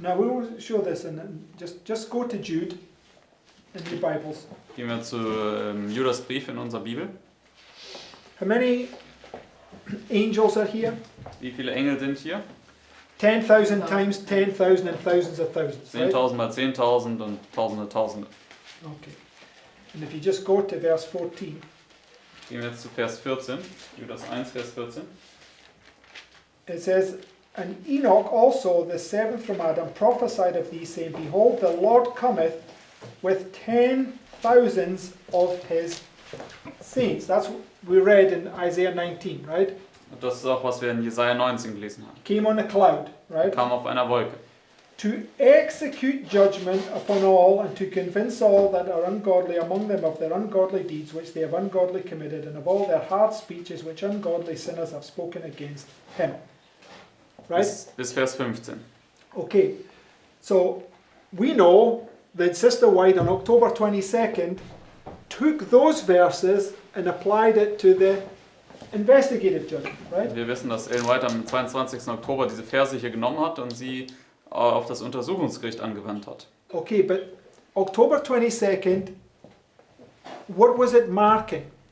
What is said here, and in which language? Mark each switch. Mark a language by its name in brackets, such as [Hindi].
[English] Now we will show this, and just go to Jude in your Bibles. [German] Gehen wir zu Judas Brief in unserer Bibel. [English] How many angels are here? [German] Wie viele Engel sind hier? [English] 10,000 times 10,000 and thousands of thousands, right? [German] 10.000 mal 10.000 und Tausende, Tausende. [English] Okay. And if you just go to verse 14, [German] Gehen wir jetzt zu Vers 14. Judas 1, Vers 14. [English] it says, And Enoch also, the seventh from Adam, prophesied of these, saying, Behold, the Lord cometh with 10,000s of his saints. That's what we read in Isaiah 19, right? [German] Und das ist auch, was wir in Jesaja 19 gelesen haben. [English] Came on a cloud, [German] Er [English] right? [German] kam auf einer Wolke, [English] To execute judgment upon all, and to convince all that are ungodly among them of their ungodly deeds which they have ungodly committed, and of all their hard speeches which ungodly sinners have spoken against him. Right? [German] bis Vers 15. [English] Okay, so we know that Sister White on October 22nd took those verses and applied it to the investigative judgment, right? [German] Wir wissen, dass Ellen White am 22. Oktober diese Verse hier genommen hat und sie auf das Untersuchungsgericht angewandt hat. [English] Okay, but October 22nd, what was it marking?